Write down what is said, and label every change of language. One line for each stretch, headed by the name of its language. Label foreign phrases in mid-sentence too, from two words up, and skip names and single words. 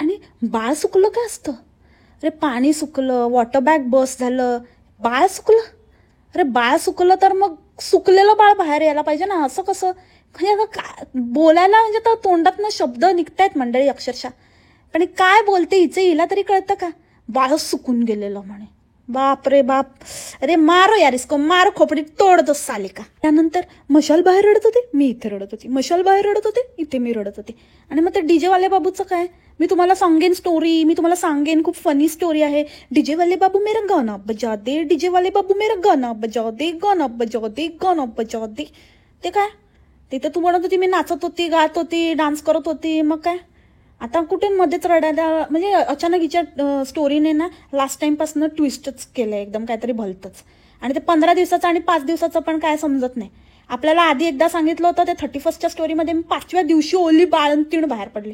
Marathi: आणि बाळ सुकलं काय असतं, अरे पाणी सुकलं, वॉटर बॅग बस झालं, बाळ सुकलं. अरे बाळ सुकलं तर मग सुकलेलं बाळ बाहेर यायला पाहिजे ना, असं कसं. म्हणजे आता काय बोलायला, म्हणजे आता तोंडातनं शब्द निघतायत मंडळी अक्षरशः. पण काय बोलते हिला तरी कळतं का, बाळ सुकून गेलेलं म्हणे. बाप रे बाप.
Hindi: अरे मारो यार इसको, मारो खोपडी तोड दो साले का.
Marathi: त्यानंतर मशाल बाहेर रडत होते, मी इथे रडत होती. मशाल बाहेर रडत होते, इथे मी रडत होते. आणि मग ते
Hindi: डीजे वाले बाबूचं
Marathi: काय, मी तुम्हाला सांगेन स्टोरी, मी तुम्हाला सांगेन, खूप
English: funny story
Marathi: आहे.
Hindi: डीजे वाले बाबू मेरा गाना बजा दे, डीजे वाले बाबू मेरा गाना बजा दे, गाना बजा दे, गाना बजा दे.
Marathi: ते काय, तिथे तू म्हणत होती मी नाचत होती, गात होती, डान्स करत होती. मग काय आता कुठे मध्येच रडायला, म्हणजे अचानक हिच्या स्टोरीने ना लास्ट टाइमपासून ट्विस्टच केलं एकदम काहीतरी भलतंच. आणि ते 15 दिवसाचं आणि 5 दिवसाचं पण काय समजत नाही. आपल्याला आधी एकदा सांगितलं होतं ते 31च्या स्टोरीमध्ये, मी 5व्या दिवशी ओली बाळंतीण बाहेर पडली.